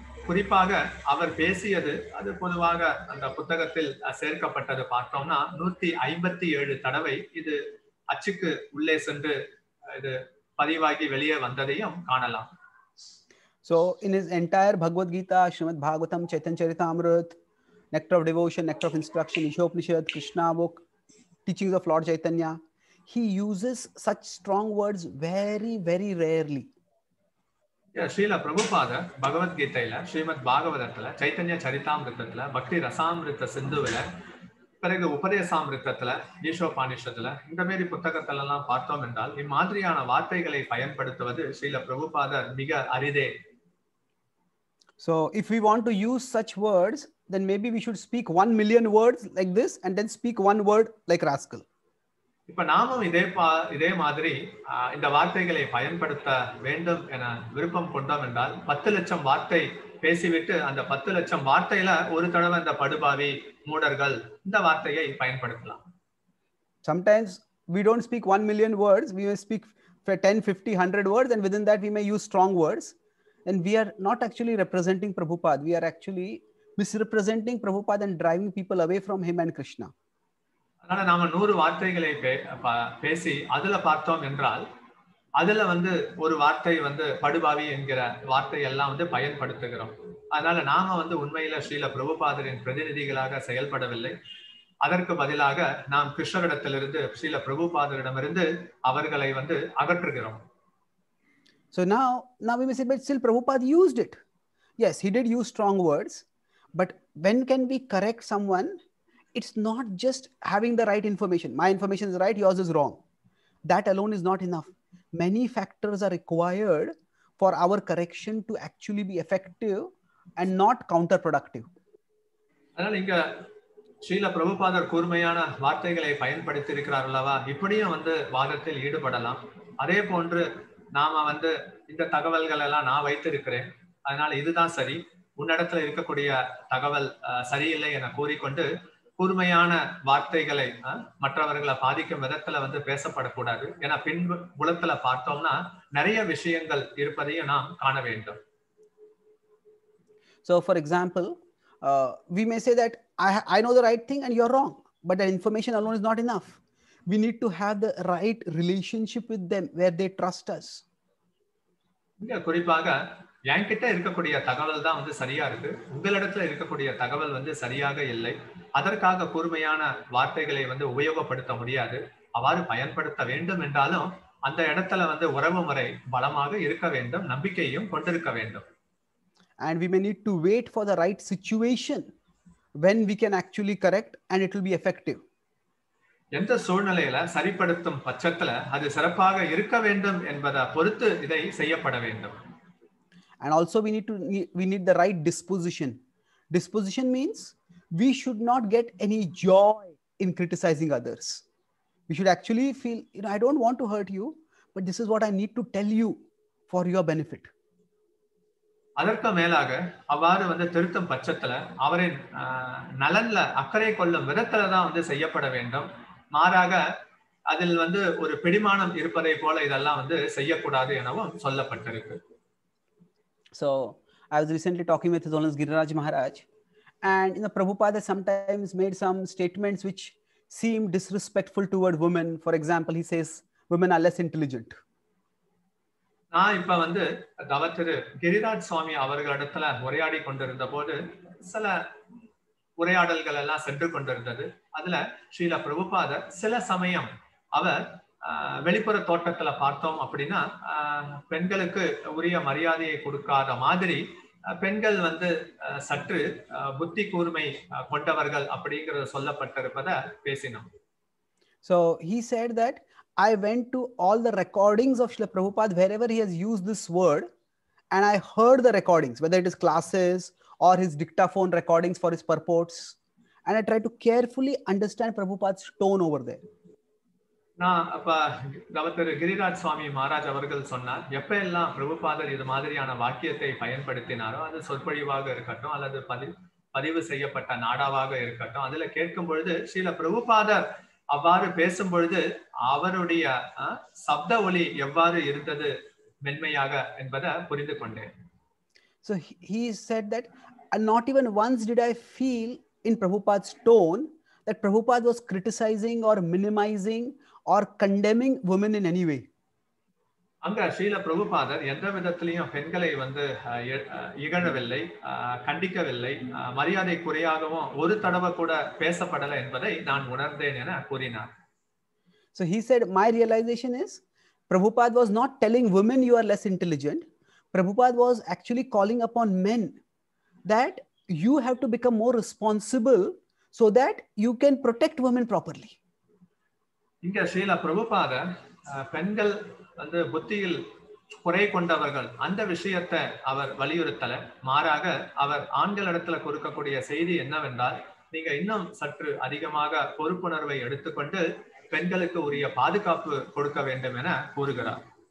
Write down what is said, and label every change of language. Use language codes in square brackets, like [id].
[ta] குறிப்பாக அவர் பேசியது அது பொதுவாக அந்த புத்தகத்தில் சேர்க்கப்பட்டது பார்த்தோம்னா 157 தடவை இது அச்சுக்கு உள்ளே சென்று இது பதிவாகி வெளியே வந்ததையும் காணலாம். [en] So in his entire Bhagavad Gita, Srimad Bhagavatam, Chaitanya Charitamrita, Nectar of Devotion, Nectar of Instruction, Ishopanishad, Krishna book, Teachings of Lord Chaitanya, he uses such strong words very, very rarely. [ta] Srila பிரபுபாதர் பகவத்கீதையில, ஸ்ரீமத் பாகவதத்துல, சைத்தன்ய சரிதாமிருத்தத்துல, பக்தி ரசாமிருத்த சிந்துவில, பிறகு உபதேசாமிருத்தத்துல, ஈஷோபானிஷத்துல இந்த மாதிரி புத்தகத்துல எல்லாம் பார்த்தோம் என்றால் இம்மாதிரியான வார்த்தைகளை பயன்படுத்துவது ஸ்ரீல பிரபுபாதர் மிக அரிதே. [en] So if we want to use such words, then maybe we should speak 1 million words like this and then speak one word like rascal. [ta] இப்ப நாமும் இதே மாதிரி இந்த வார்த்தைகளை பயன்படுத்த வேண்டும் என விருப்பம் கொண்டோம் என்றால் 10 லட்சம் வார்த்தை பேசிவிட்டு அந்த 10 லட்சம் வார்த்தையில ஒரு தடவை இந்த படுபாவி மூடர்கள் இந்த வார்த்தையை பயன்படுத்தலாம். [en] Sometimes we don't speak 1 million words, we may speak for 10, 50, 100 words, and within that we may use strong words, and we are not actually representing Prabhupada, we are actually misrepresenting Prabhupada and driving people away from him and Krishna. [ta] அதனால நாம 100 வார்த்தைகளை பேசி அதுல பார்த்தோம் என்றால் அதுல வந்து ஒரு வார்த்தை வந்து படுபாவி என்கிற வார்த்தை எல்லாம் வந்து பயன்படுத்துகிறோம். அதனால நாம வந்து உண்மையில ஸ்ரீல பிரபுபாதரின் பிரதிநிதிகளாக செயல்படவில்லை. அதற்கு பதிலாக நாம் கிருஷ்ணரிடத்திலிருந்து ஸ்ரீல பிரபுபாதரிடமிருந்து அவர்களை வந்து அகற்றுகிறோம். [en] So now we may say, but still Prabhupada used it. Yes, he did use strong words, but when can we correct someone? It's not just having the right information. My information is right, yours is wrong. That alone is not enough. Many factors are required for our correction to actually be effective and not counterproductive. [ta] அதனால இங்க ஸ்ரீல பிரபுபாதர் கூர்மையான வார்த்தைகளை பயன்படுத்தி இருக்கிறார் அல்லவா, இப்படியும் வந்து வாதத்தில் ஈடுபடலாம். அதே போன்று நாம வந்து இந்த தகவல்கள் எல்லாம் நான் வைத்திருக்கிறேன், அதனால இதுதான் சரி, உன்னிடத்துல இருக்கக்கூடிய தகவல் சரியில்லை என கூறிக்கொண்டு கூர்மையான வார்த்தைகளை மற்றவர்களை பாதிக்கும் விதத்துல வந்து பேசப்படக்கூடாது. ஏன்னா பின் புலத்துல பார்த்தோம்னா நிறைய விஷயங்கள் இருப்பதையும் நாம் காண வேண்டும். [en] So for example, we may say that I know the right thing and you're wrong, but that information alone is not enough. We need to have the right relationship with them where they trust us. [ta] இங்க குறிப்பாக என்கிட்ட இருக்கக்கூடிய தகவல் தான் வந்து சரியா இருக்கு, உங்களிடத்துல இருக்கக்கூடிய தகவல் வந்து சரியாக இல்லை. அதற்காக கூர்மையான வார்த்தைகளை வந்து உபயோகப்படுத்த முடியாது. அவ்வாறு பயன்படுத்த வேண்டும் என்றாலும் அந்த இடத்துல வந்து உறவு முறை பலமாக இருக்க வேண்டும், நம்பிக்கையும் கொண்டிருக்க வேண்டும். [en] And we may need to wait for the right situation when we can actually correct and it will be effective. [ta] எந்த சூழ்நிலையில சரிப்படுத்தும் பட்சத்துல அது சிறப்பாக இருக்க வேண்டும் என்பதை பொறுத்து இதை செய்யப்பட வேண்டும். [en] And also we need the right disposition. Disposition means we should not get any joy in criticizing others. We should actually feel, I don't want to hurt you, but this is what I need to tell you for your benefit. [ta] அதற்கு மேலாக அவ்வாறு வந்து திருத்தும் பட்சத்துல அவரின் நலன்ல அக்கறை கொள்ளும் விதத்துல தான் வந்து செய்யப்பட வேண்டும். மாறாக அதில் வந்து ஒரு பிடிமானம் இருப்பதை போல இதெல்லாம் வந்து செய்யக்கூடாது எனவும் சொல்லப்பட்டிருக்கு. [en] So I was recently talking with His Holiness Giriraj Maharaj, and Prabhupada sometimes made some statements which seem disrespectful toward women. For example, he says women are less intelligent. [ta] நான் இப்ப வந்து திரு கிரிராஜ் சுவாமி அவர்களிடத்துல உரையாடி கொண்டிருந்த போது சில உரையாடல்கள் எல்லாம் சென்று கொண்டிருந்தது. அதுல ஸ்ரீல பிரபுபாதர் சில சமயம் அவர் வெளிப்புற தோட்டத்துல பார்த்தோம் அப்படின்னா பெண்களுக்கு உரிய மரியாதையை கொடுக்காத மாதிரி பெண்கள் வந்து சற்று புத்தி கூர்மை கொண்டவர்கள் அப்படிங்கிறது சொல்லப்பட்டிருப்பதை பேசினோம். [en] So he said that I went to all the recordings of Srila Prabhupada wherever he has used this word, and I heard the recordings, whether it is classes or his dictaphone recordings for his purports, and I tried to carefully understand Prabhupada's tone over there. [ta] நான் அப்ப திரு கிரிராஜ் சுவாமி மகாராஜ் அவர்கள் சொன்னார், எப்ப எல்லாம் பிரபுபாதர் இது மாதிரியான வாக்கியத்தை பயன்படுத்தினாரோ, அது சொற்பொழிவாக இருக்கட்டும் அல்லது பதிவு செய்யப்பட்ட நாடாவாக இருக்கட்டும், அதுல கேட்கும் பொழுது ஸ்ரீல பிரபுபாதர் அவ்வாறு பேசும் பொழுது அவருடைய சப்த ஒலி எவ்வாறு இருந்தது மென்மையாக என்பதை புரிந்து கொண்டேன். [en] So he said that not even once did I feel in Prabhupada's tone that Prabhupada was criticizing or minimizing or condemning women in any way. [ta] அங்க ஸ்ரீல பிரபுபாதர் எந்த விதத்திலையும் பெண்களை வந்து இகழவில்லை, கண்டிக்கவில்லை, மரியாதை குறையாகவும் ஒரு தடவை கூட பேசப்படலை என்பதை நான் உணர்ந்தேன் என கூறினார். [en] So he said, my realization is Prabhupada was not telling women you are less intelligent. Prabhupada was actually calling upon men that you have to become more responsible so that you can protect women properly. [ta] இங்க ஸ்ரீல பிரபுபாதர் பெண்கள் வந்து புத்தியில் குறை கொண்டவர்கள் அந்த விஷயத்தை அவர் வலியுறுத்தல, மாறாக அவர் ஆண்களிடத்துல கொடுக்கக்கூடிய செய்தி என்னவென்றால், நீங்க இன்னும் சற்று அதிகமாக பொறுப்புணர்வை எடுத்துக்கொண்டு பெண்களுக்கு உரிய பாதுகாப்பு கொடுக்க வேண்டும் என கூறுகிறார்.